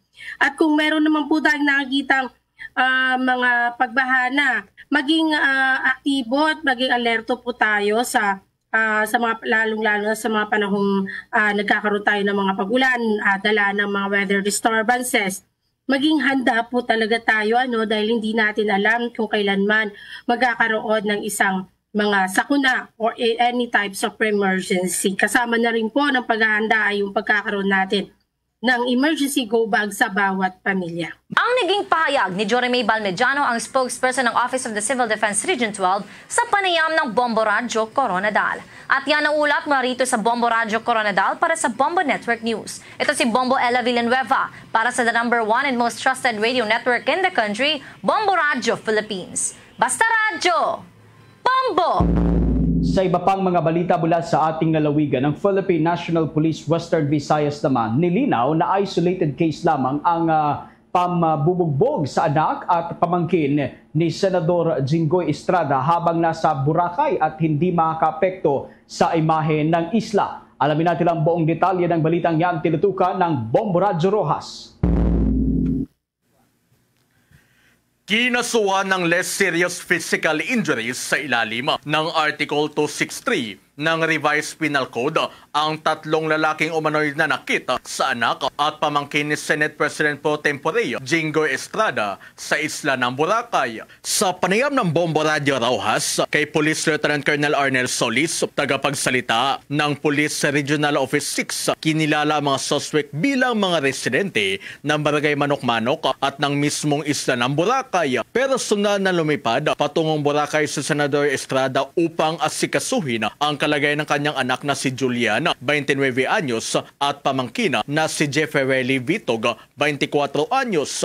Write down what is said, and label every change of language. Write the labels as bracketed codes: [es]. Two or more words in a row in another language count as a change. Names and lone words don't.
[tl] At kung meron naman po tayong nakikitang mga pagbahana, maging aktibo at maging alerto po tayo sa mga lalong-lalo sa mga panahong nagkakaroon tayo ng mga pag-ulan, dala ng mga [en] weather disturbances. [tl] maging handa po talaga tayo dahil hindi natin alam kung kailanman magkakaroon ng isang mga sakuna or [en] any types of emergency. [tl] Kasama na rin po ng paghahanda ay yung pagkakaroon natin ng [en] emergency go bag [tl] sa bawat pamilya. Ang naging pahayag ni Jorimay Balmediano, ang spokesperson ng Office of the Civil Defense Region 12 sa panayam ng Bombo Radio Coronadal. At yan ang ulat mula rito sa Bombo Radio Coronadal para sa Bombo Network News. Ito si Bombo Ella Villanueva para sa [en] the #1 and most trusted radio network in the country, [tl] Bombo Radio Philippines. Basta Radio! Bombo! Sa iba pang mga balita mula sa ating lalawigan, ng Philippine National Police Western Visayas naman nilinaw na [en] isolated case [tl] lamang ang pambubugbog sa anak at pamangkin ni Senador Jinggoy Estrada habang nasa Boracay at hindi makakaapekto sa imahe ng isla. Alamin natin ang buong detalye ng balitang yan, tinutukan ng Bombo Radio Rojas. Kinasuhan ng [en] less serious physical injuries [tl] sa ilalim ng Article 263 ng Revised Penal Code ang 3 lalaking umano'y nanakit sa anak at pamangkin ni Senate President Pro Tempore Jinggoy Estrada sa isla ng Boracay. Sa panayam ng Bombo Radio Rojas kay Police Lieutenant Colonel Arnel Solis, tagapagsalita ng Police Regional Office 6, kinilala mga suspect bilang mga residente ng Barangay Manok-Manok at ng mismong isla ng Boracay. Personal na lumipad patungong Boracay sa Senador Estrada upang asikasuhin ang kalagayan ng kanyang anak na si Julian, 29 anyos, at pamangkin na si Jefferely Vitog, 24 anyos.